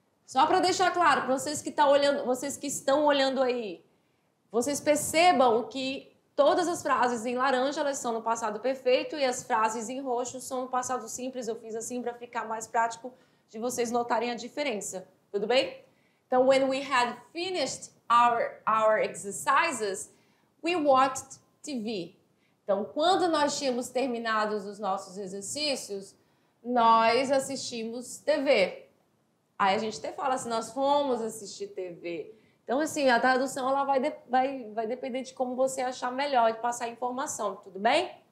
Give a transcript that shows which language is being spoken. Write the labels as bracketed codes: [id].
[pt] Só para deixar claro, para vocês que estão olhando aí, vocês percebam que todas as frases em laranja, elas são no passado perfeito e as frases em roxo são no passado simples. Eu fiz assim para ficar mais prático de vocês notarem a diferença. Tudo bem? [en] Então, when we had finished our exercises, we watched TV. [pt] Então, quando nós tínhamos terminado os nossos exercícios, nós assistimos TV. Aí a gente até fala assim, nós fomos assistir TV. Então, assim, a tradução ela vai depender de como você achar melhor de passar a informação, tudo bem?